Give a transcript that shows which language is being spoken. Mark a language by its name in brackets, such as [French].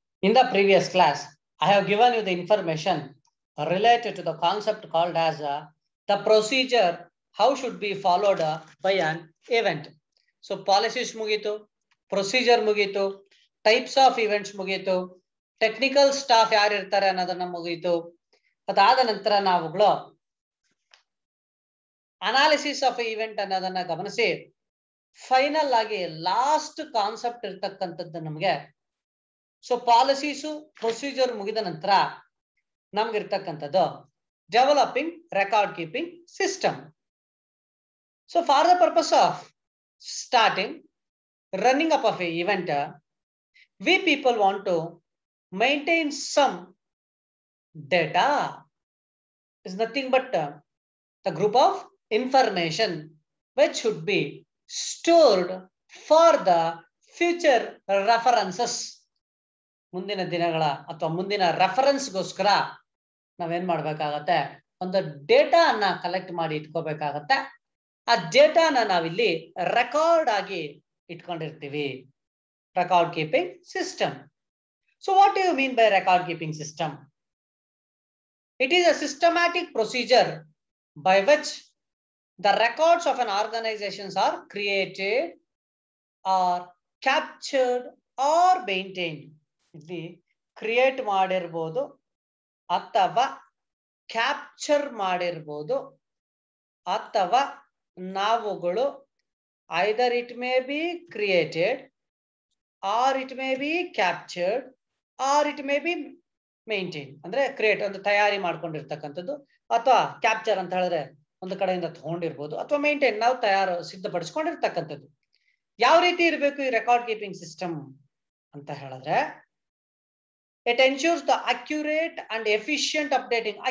[English] In the previous class, I have given you the information related to the concept called as the procedure, how should be followed by an event. [Kannada] So policies mugitu, procedure mugitu, types of events mugitu, technical staff ಯಾರು ಇರ್ತಾರೆ ಅನ್ನೋದನ್ನ ಮುಗಿತು. ಅದಾದ ನಂತರ ನಾವುಗಳು analysis of event ಅನ್ನೋದನ್ನ ಗಮನಿಸಿ final ಆಗಿ ಲಾಸ್ಟ್ ಕಾನ್ಸೆಪ್ಟ್ ಇರ್ತಕ್ಕಂಥದ್ದು ನಮಗೆ. ಸೊ ಪಾಲಿಸೀಸು ಪ್ರೊಸೀಜರ್ ಮುಗಿದ ನಂತರ ನಮ್ಗಿರ್ತಕ್ಕಂಥದ್ದು developing record keeping system. [English] So for the purpose of starting running up of a event, we people want to maintain some data. Is nothing but the group of information which should be stored for the future references. [Kannada] ಮುಂದಿನ ದಿನಗಳ ಅಥವಾ ಮುಂದಿನ ರೆಫರೆನ್ಸ್ಗೋಸ್ಕರ ನಾವೇನ್ ಮಾಡ್ಬೇಕಾಗತ್ತೆ, ಒಂದು data ಅನ್ನ collect ಮಾಡಿ ಇಟ್ಕೋಬೇಕಾಗತ್ತೆ. ಆ ಡೇಟಾನ ನಾವಿಲ್ಲಿ ರೆಕಾರ್ಡ್ ಆಗಿ ಇಟ್ಕೊಂಡಿರ್ತೀವಿ. [English] Record keeping system. So what do you mean by record keeping system? It is a systematic procedure by which the records of an organization are created or captured or maintained. [Kannada] ಇಲ್ಲಿ create ಮಾಡಿರ್ಬೋದು ಅಥವಾ capture ಮಾಡಿರ್ಬೋದು ಅಥವಾ ನಾವುಗಳು [English] either it may be created or it may be captured or it may be maintain. [Kannada] ಅಂದ್ರೆ create ಒಂದು ತಯಾರಿ ಮಾಡ್ಕೊಂಡಿರ್ತಕ್ಕಂಥದ್ದು, ಅಥವಾ ಕ್ಯಾಪ್ಚರ್ ಅಂತ ಹೇಳಿದ್ರೆ ಒಂದು ಕಡೆಯಿಂದ ತಗೊಂಡಿರ್ಬೋದು, ಅಥವಾ ಮೇಂಟೈನ್ ನಾವು ಸಿದ್ಧಪಡಿಸ್ಕೊಂಡಿರ್ತಕ್ಕಂಥದ್ದು. ಯಾವ ರೀತಿ ಇರಬೇಕು ಈ ರೆಕಾರ್ಡ್ ಕೀಪಿಂಗ್ ಸಿಸ್ಟಮ್ ಅಂತ ಹೇಳಿದ್ರೆ, [English] It ensures the accurate and efficient updating.